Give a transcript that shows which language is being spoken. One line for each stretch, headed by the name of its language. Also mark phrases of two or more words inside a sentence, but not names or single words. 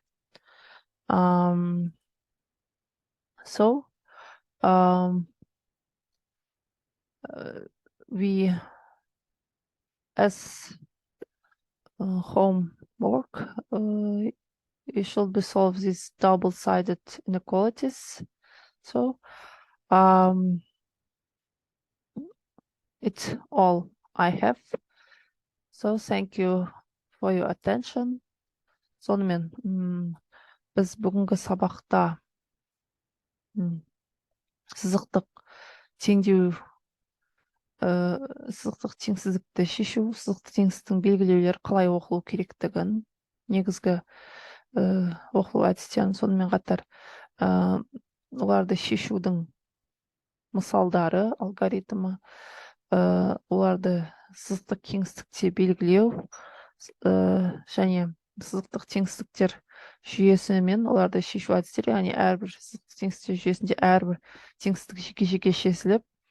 English: We as homework you should be solve these double-sided inequalities. So it's all I have. So thank you for your attention.
Kazakh: Сонымен біз бүгінгі сабақта сызықтық теңдеу сызықтық теңсіздікті шешу, сызықтық теңсіздіктің белгілеулері қалай оқылу керектігін, негізгі оқылу әдістерін, сонымен қатар оларды шешудің мысалдары, алгоритмі, оларды сызықтық кеңістікте белгілеу және сызықтық теңсіздіктер жүйесі мен оларды шешу әдістері, яғни әрбір сызықтық теңсіздіктер жүйесінде әрбір теңсіздік жеке-жеке шешіліп,